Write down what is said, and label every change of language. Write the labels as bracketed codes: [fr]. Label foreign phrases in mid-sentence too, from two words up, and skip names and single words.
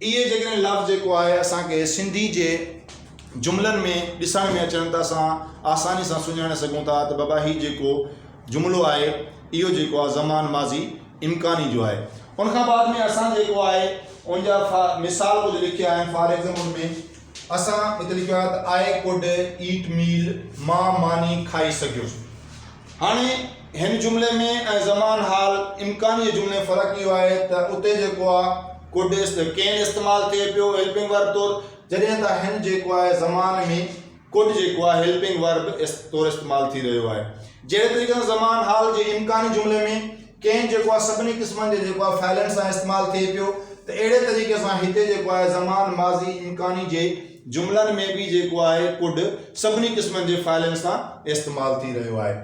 [sd] इहे जेकॾहिं लफ़्ज़ जेको आहे असांखे सिंधी जे जुमलनि में ॾिसण में अचनि त असां आसानी सां सुञाणे सघूं था त बाबा हीउ जेको जुमिलो आहे इहो जेको आहे ज़मान माज़ी इम्कानी जो आहे। उन खां बाद में असां जेको आहे उनजा मिसाल कुझु लिखिया आहिनि। [en] for example [sd] में असां हिते लिखियो आहे त [en] I could eat meal, [sd] मां मानी खाई सघियुसि। हाणे हिन जुमिले में ऐं ज़मान हाल इम्कानी जे जुमिले में फ़र्क़ु इहो आहे त उते जेको आहे [en] could can [sd] इस्तेमालु थिए पियो [en] helping verb [sd] तौरु, जॾहिं त हिन जेको आहे ज़मान में कुड जेको आहे [en] helping verb [sd] तौरु इस्तेमालु थी रहियो आहे। जहिड़े तरीक़े सां ज़मान हाल जे इम्कानी जुमिले में कैन जेको आहे सभिनी क़िस्मनि जे जेको आहे फ़ाइलनि सां इस्तेमालु थिए पियो, त अहिड़े तरीक़े सां हिते जेको आहे ज़मान माज़ी इम्कानी जे जुमिलनि में बि जेको आहे कुड सभिनी क़िस्मनि जे फ़ाइलनि सां इस्तेमालु थी रहियो आहे।